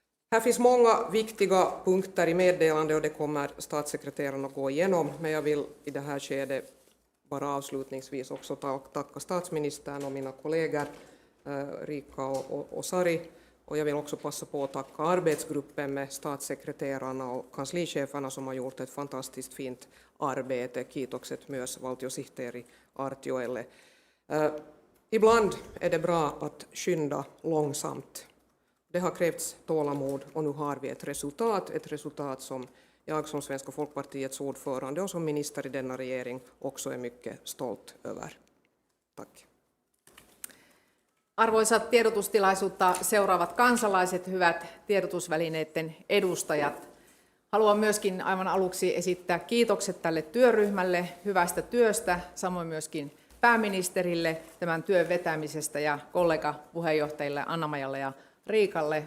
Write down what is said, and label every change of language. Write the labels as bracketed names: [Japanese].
[Swedish] Här finns många viktiga punkter i meddelandet och det kommer statssekreteraren att gå igenom, men jag vill i det här skedet bara avslutningsvis också tacka statsministern och mina kollegor Rika och Sari. Och jag vill också passa på att tacka arbetsgruppen med statssekreterarna och kanslicheferna som har gjort ett fantastiskt fint arbete. [Finnish] Kiitokset myös valtiosihteeri Artioelle. [Swedish] Ibland är det bra att skynda långsamt. Det har krävts tålamod och nu har vi ett resultat som jag som Svenska folkpartiets ordförande och som minister i denna regering också är mycket stolt över. Tack. [Finnish] Arvoisat tiedotustilaisuutta seuraavat kansalaiset, hyvät tiedotusvälineiden edustajat. Haluan myöskin aivan aluksi esittää kiitokset tälle työryhmälle hyvästä työstä, samoin myöskin pääministerille tämän työn vetämisestä ja kollegapuheenjohtajille Anna-Maijalle ja Riikalle.